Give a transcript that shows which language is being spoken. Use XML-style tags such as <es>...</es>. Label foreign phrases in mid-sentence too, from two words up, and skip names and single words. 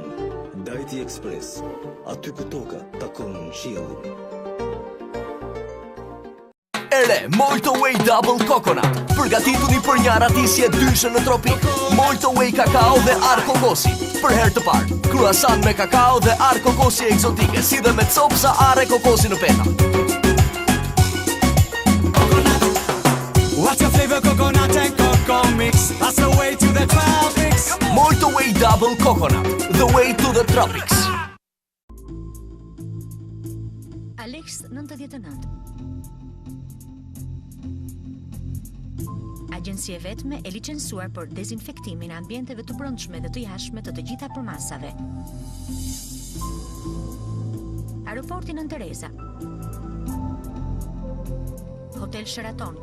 <sq>Dajti Express, aty ku toka takon qiellin. re, Molto Way Double Coconut. Përgatituni për një aratisje dyshe në tropik. Molto Way kakao dhe ar kokosi. Për herë të parë, kruasan me kakao dhe ar kokosi egzotike, si dhe me copsa ar e kokosi në peta.</sq> <en>What's your flavor, coconut and cocoa mix? That's the way to the tropics. Molto Way Double Coconut, the way to the tropics.</en> <sq>Alex 99. Agjencie vetme e licencuar për dezinfektimin e ambienteve të brendshme dhe të jashtme të gjitha përmasave. Aeroporti Nën Tereza. Hotel Sheraton.</sq>